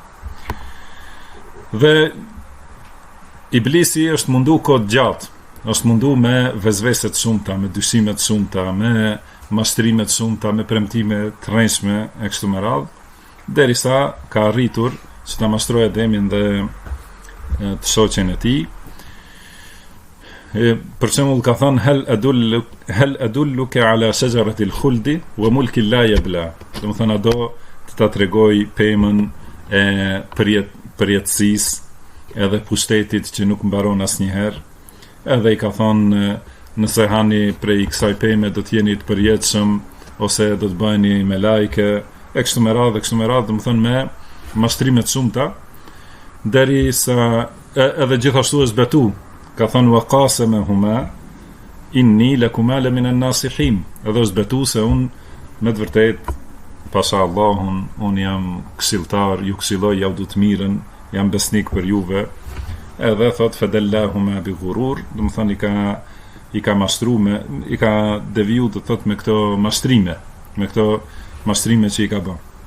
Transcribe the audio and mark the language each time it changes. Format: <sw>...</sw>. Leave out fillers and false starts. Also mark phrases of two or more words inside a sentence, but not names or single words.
<sq>Dhe Iblisi është mundu kohë gjatë, është mundu me vezveset shumta, me dyshimet shumta, me mashtrimet shumta, me premtime të rrënjshme e kështu me radhë, derisa ka arritur që ta mashtrojë Ademin dhe të shoqen e tij. Për shembull ka thënë</sq> <ar>هل أدلك على شجرة الخلد وملك لا يبلى.</ar> <sq>Do të thonë do të ta tregoj pemën e përjetësisë edhe pushtetit që nuk mbaron asnjëherë. Edhe i ka thonë nëse hani prej kësaj peme do të jeni të përjetshëm ose do të bëheni me lajke e kështu me radhë, do të thonë me mashtrime të shumta, derisa edhe gjithashtu është betu. Ka thonë</sq> <ar>وقاسمهما إني لكما لمن الناصحين.</ar> <sq>Edhe është betu se unë me të vërtet pasha Allahun, unë jam këshilltar, ju këshilloj ja du të mirën, jam besnik për juve. Edhe thot</sq> <ar>فدلاهما بغرور,</ar> <sq>do të thonë i ka mashtruar, i ka deviju, do thot me këto mashtrime, që i ka bën.</sq>